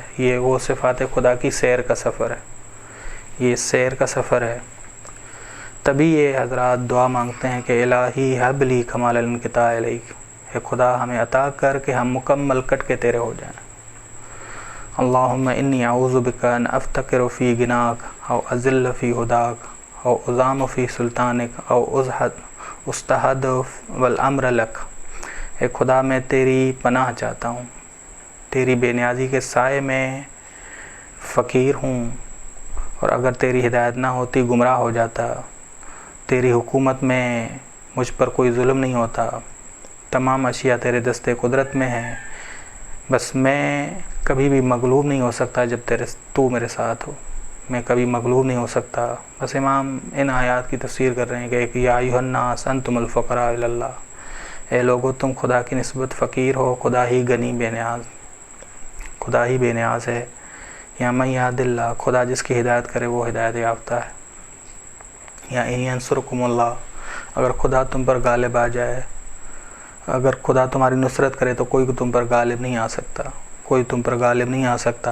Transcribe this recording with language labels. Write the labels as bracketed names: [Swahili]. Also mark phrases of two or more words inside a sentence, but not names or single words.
[Urdu] یہ وہ صفات خدا کی سیر کا سفر ہے، یہ سیر کا سفر ہے۔ تبھی یہ حضرات دعا مانگتے ہیں کہ [Arabic] الہی حب لی کمال الانقطاع الیک، [Urdu] اے خدا ہمیں عطا کر کہ ہم مکمل کٹ کے تیرے ہو جائیں۔ [Arabic] اللہم انی اعوذ بک ان افتقر فی غناک او اذل فی ہداک او اضام فی سلطانک او استحد والامر لک۔ [Urdu] اے خدا میں تیری پناہ چاہتا ہوں، تیری بے نیازی کے سائے میں فقیر ہوں، اور اگر تیری ہدایت نہ ہوتی گمراہ ہو جاتا۔ تیری حکومت میں مجھ پر کوئی ظلم نہیں ہوتا، تمام اشیاء تیرے دستے قدرت میں ہیں، بس میں کبھی بھی مغلوب نہیں ہو سکتا جب تو میرے ساتھ ہو، میں کبھی مغلوب نہیں ہو سکتا۔ بس امام ان آیات کی تفسیر کر رہے ہیں کہ [Arabic] یا ایھا الناس انتم الفقراء الی اللہ، [Urdu] اے لوگو تم خدا کی نسبت فقیر ہو، خدا ہی غنی بے نیاز، خدا ہی بے نیاز ہے۔ [Arabic] یا من یہد اللہ، [Urdu] خدا جس کی ہدایت کرے وہ ہدایت یافتہ ہے۔ [Arabic] یا ان ینصرکم اللہ، [Urdu] اگر خدا تم پر غالب آ جائے، اگر خدا تمہاری نصرت کرے تو کوئی تم پر غالب نہیں آ سکتا، کوئی تم پر غالب نہیں آ سکتا۔